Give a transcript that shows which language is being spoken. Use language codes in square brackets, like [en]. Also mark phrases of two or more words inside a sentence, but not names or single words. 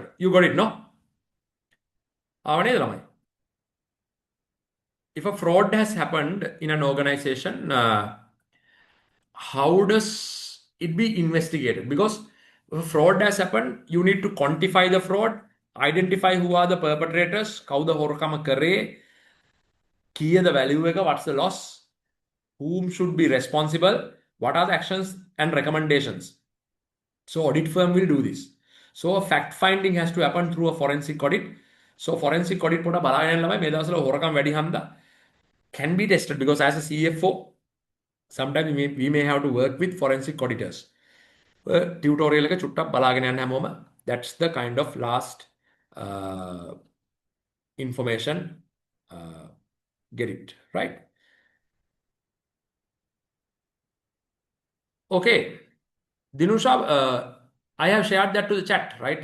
[en] You got it, no? അവനേ lamai. If a fraud has happened in an organization, how does it be investigated? Because if a fraud has happened, you need to quantify the fraud, identify who are the perpetrators, [si] කවුද හොරකම කරේ, කීයද value එක, [en] what's the loss, whom should be responsible, what are the actions and recommendations. So audit firm will do this. So a fact finding has to happen through a forensic audit. So forensic audit [si] පොඩ බලාගෙන ළමයි මේ දවස්වල හොරකම් වැඩි හන්දා [en] can be tested because as a CFO sometimes we may have to work with forensic auditors. [si] Tutorial එක චුට්ටක් බලාගෙන යන්න හැමෝම. [en] That's the kind of last information. Get it right? Okay. Dinusha, I have shared that to the chat, right?